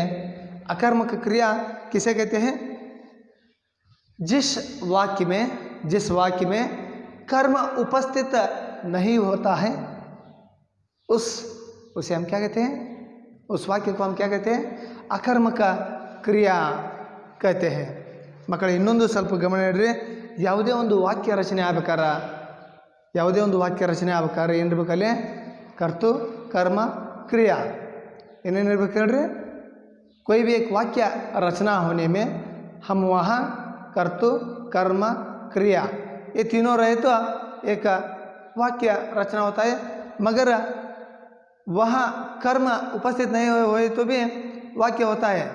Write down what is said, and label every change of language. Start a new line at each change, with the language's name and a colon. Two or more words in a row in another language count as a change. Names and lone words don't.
Hindi: अकर्मक क्रिया किसे कहते हैं? जिस वाक्य में कर्म उपस्थित नहीं होता है, उसे हम क्या कहते हैं? उस वाक्य को हम क्या कहते हैं? अकर्मक क्रिया कहते हैं.
Kannada: ಮಕ್ಕಳು ಇನ್ನೊಂದು ಸ್ವಲ್ಪ ಗಮನ ಇಡ್ರಿ. ಯಾವುದೇ ಒಂದು ವಾಕ್ಯ ರಚನೆ ಆಗ್ಬೇಕಾದ್ರೆ ಏನಿರ್ಬೇಕಲ್ಲಿ?
Hindi: कर्तु कर्म क्रिया
Kannada: ಏನೇನಿರ್ಬೇಕು ಹೇಳ್ರಿ?
Hindi: कोई भी एक वाक्य रचना होने में हम वहाँ कर्तु कर्म क्रिया ये तीनों रहे तो एक वाक्य रचना होता है. मगर वहाँ कर्म उपस्थित नहीं हुए तो भी वाक्य होता है.